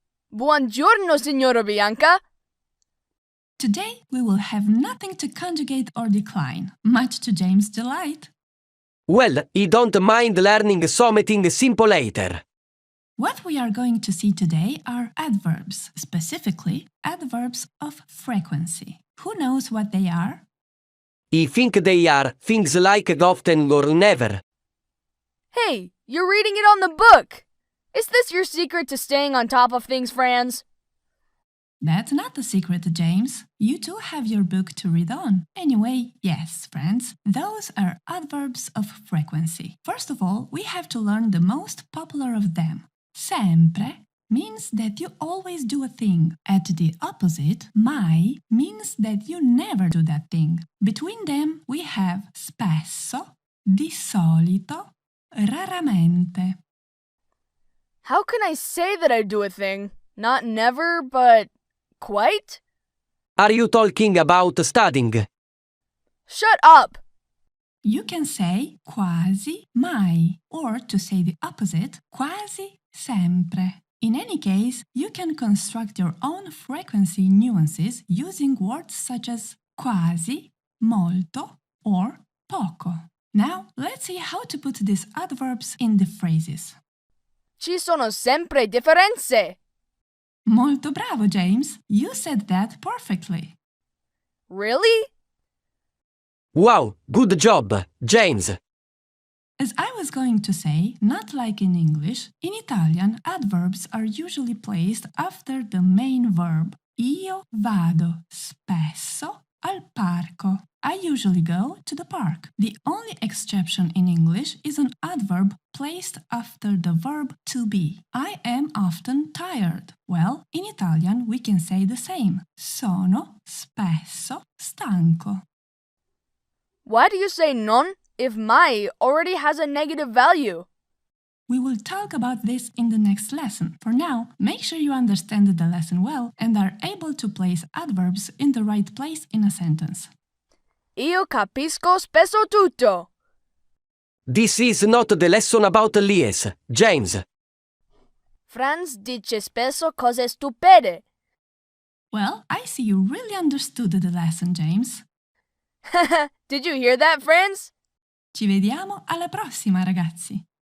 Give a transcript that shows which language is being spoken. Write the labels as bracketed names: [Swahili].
[Italian] Buongiorno, signora Bianca. [English] Today we will have nothing to conjugate or decline, much to James' delight. Well, I don't mind learning something simple later. What we are going to see today are adverbs, specifically adverbs of frequency. Who knows what they are? I think they are things like often or never. Hey, you're reading it on the book. Is this your secret to staying on top of things, Franz? That's not the secret, James. You too have your book to read on. Anyway, yes, friends, those are adverbs of frequency. First of all, we have to learn the most popular of them. Sempre means that you always do a thing. At the opposite, mai means that you never do that thing. Between them, we have spesso, di solito, raramente. How can I say that I do a thing? Not never, but quite? Are you talking about studying? Shut up! You can say quasi mai, or to say the opposite, quasi sempre. In any case, you can construct your own frequency nuances using words such as quasi, molto, or poco. Now, let's see how to put these adverbs in the phrases. [Italian] Ci sono sempre differenze. Molto bravo, James. [English] You said that perfectly. Really? Wow, good job, James. As I was going to say, not like in English, in Italian, adverbs are usually placed after the main verb. [Italian] Io vado spesso al parco. [English] I usually go to the park. The only exception in English is an adverb placed after the verb to be. I am often tired. Well, in Italian we can say the same. [Italian] Sono spesso stanco. [English] Why do you say non if mai already has a negative value? We will talk about this in the next lesson. For now, make sure you understand the lesson well and are able to place adverbs in the right place in a sentence. [Italian] Io capisco spesso tutto. [English] This is not the lesson about lies, James. [Italian] Franz dice spesso cose stupide. [English] Well, I see you really understood the lesson, James. Did you hear that, Franz? [Italian] Ci vediamo alla prossima, ragazzi.